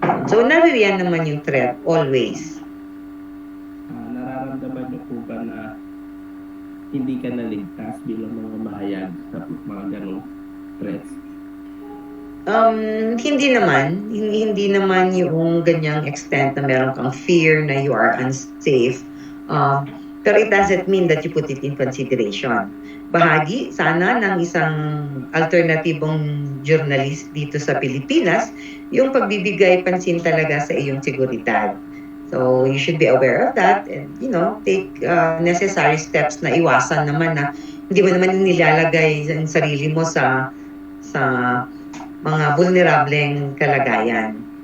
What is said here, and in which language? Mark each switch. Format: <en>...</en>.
<tl>So, naririyan naman yung threat, always. Nararamdaman niyo po ba na hindi ka naligtas bilang mga mahayag sa mga ganong threats? Hindi naman yung ganyang extent na meron kang fear na</tl> <en>you are unsafe.</en> <tl>Pero</tl> <en>it doesn't mean that you put it in consideration.</en> <tl>Bahagi sana ng isang alternatibong journalist dito sa Pilipinas yung pagbibigay pansin talaga sa iyong seguridad.</tl> <en>So you should be aware of that and take necessary steps</en> <tl>na iwasan naman na hindi mo naman nilalagay ang sarili mo sa mga vulnerableng kalagayan.</tl>